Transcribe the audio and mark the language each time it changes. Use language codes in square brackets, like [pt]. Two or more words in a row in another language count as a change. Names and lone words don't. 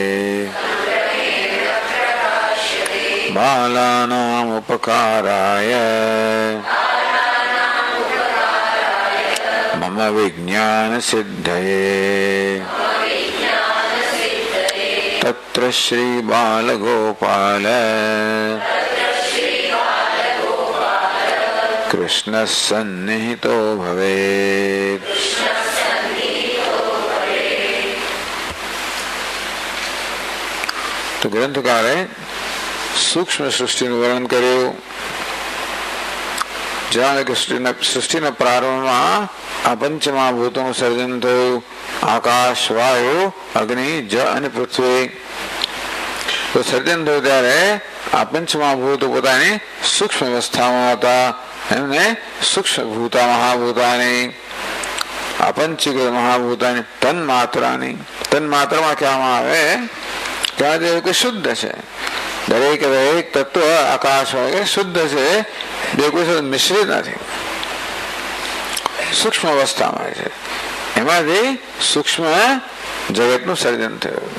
[sa] बालानामुपकाराय मम विज्ञानसिद्धये तत्र श्रीबालगोपाल कृष्णः सन्निहितो भवेत्। [gu] તો ગ્રંથકારે સૂક્ષ્મ सृष्टिનું વર્ણન કર્યું। જાણે કે સૃષ્ટિના પ્રારંભમાં આ પંચમહાભૂતોનું સર્જન થયું, આકાશ, વાયુ, અગ્નિ, જળ અને પૃથ્વી। તો સર્જન થયું ત્યારે આ પંચમહાભૂતો પોતાની સૂક્ષ્મ અવસ્થામાં હતા, એમને સૂક્ષ્મ ભૂતા મહાભૂતાની, આ પંચીકૃત મહાભૂતાની તન્માત્રાની, તન્માત્રામાં કહેવામાં આવે કે શુદ્ધ છે, દરેક દરેક તત્વ આકાશ હોય કે શુદ્ધ છે, બે કોઈ સાથે મિશ્રિત નથી, સૂક્ષ્મ અવસ્થામાં છે, એમાંથી સૂક્ષ્મ જગતનું સર્જન થયું।